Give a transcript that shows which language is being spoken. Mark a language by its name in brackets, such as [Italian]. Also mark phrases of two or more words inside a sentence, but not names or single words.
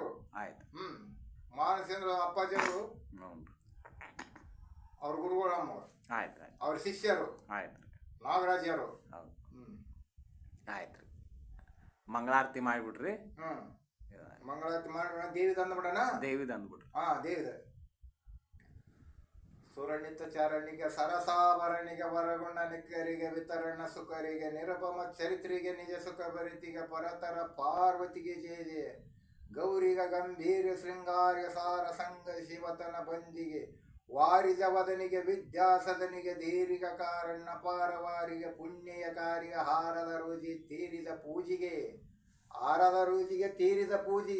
[Kannada] ಮಾನಸೇಂದ್ರ ಅಪ್ಪಾಜಿಯವರು ಅವ್ರ ಗುರುಗಳು, ನಮ್ಮವರು ಅವ್ರ ಶಿಷ್ಯರು. ನಾಗರಾಜರು. ಆಯ್ತ್ರಿ, ಮಂಗಳಾರತಿ ಮಾಡಿಬಿಡ್ರಿ. ಮಂಗಳಾರತಿ ಮಾಡಿ ದೇವಿದ ಅಂದ್ಬಿಡಣ. ದೇವಿದ ಅಂದ್ಬಿಡ್ರಿ. ದೇವಿದ ಸುರಣಿತ ಚಾರಣಿಗೆ ಸರಸಾಭರಣಿಗೆ ವರಗುಣ ನಿಕ್ಕರಿಗೆ ವಿತರಣ ಸುಖರಿಗೆ ನಿರಪಮ ಚರಿತ್ರಿಗೆ ನಿಜ ಸುಖ ಭರಿತಿಗೆ ಪರತರ ಪಾರ್ವತಿಗೆ ಜಯ ಜಯ. ಗೌರಿಗ ಗಂಭೀರ ಶೃಂಗಾರ್ಯ ಸಾರ ಸಂಗ ಶಿವತನ ಬಂದಿಗೆ ವಾರಿಜವದನಿಗೆ ವಿದ್ಯಾಸದನಿಗೆ ಧೀರಿಗ ಕಾರಣ್ಣ ಪಾರವಾರಿಗೆ ಪುಣ್ಯ ಕಾರ್ಯ ಹಾರದ ರೋಜಿ ತೀರಿದ ಪೂಜಿಗೆ ಆರದ ರುಚಿಗೆ ತೀರಿದ ಪೂಜೆಗೆ